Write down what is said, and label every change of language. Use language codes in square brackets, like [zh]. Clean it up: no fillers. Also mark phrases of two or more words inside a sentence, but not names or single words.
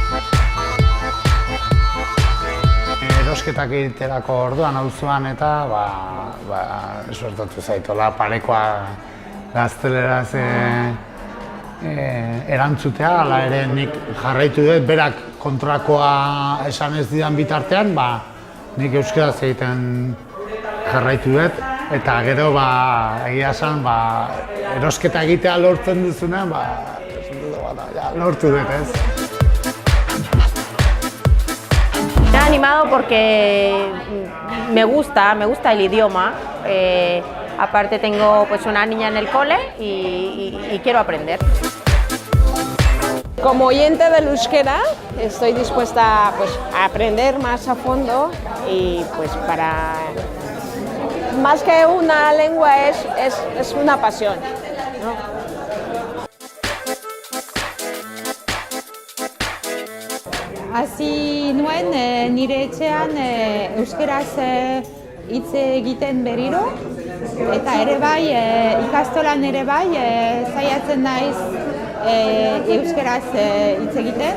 [eu] Erosketak egiterako orduan auzoan eta suertatu zaitola parekoa gazteleraz erantzutea, hala ere nik jarraitu dut, berak kontrakoa esan ez didan bitartean, nik euskaraz egiten jarraitu dut, eta gero egia esan erosketa egitea lortzen duzunean, lortu dut, ez. [es] Me he animado porque me gusta el idioma. Aparte tengo una niña en el cole y quiero aprender. Como oyente del euskera estoy dispuesta a aprender más a fondo y para más que una lengua es una pasión, ¿no? [eu] Hasi nuen nire etxean euskeraz hitz egiten berriro, eta ere bai, ikastolan ere bai, saiatzen naiz euskeraz hitz egiten.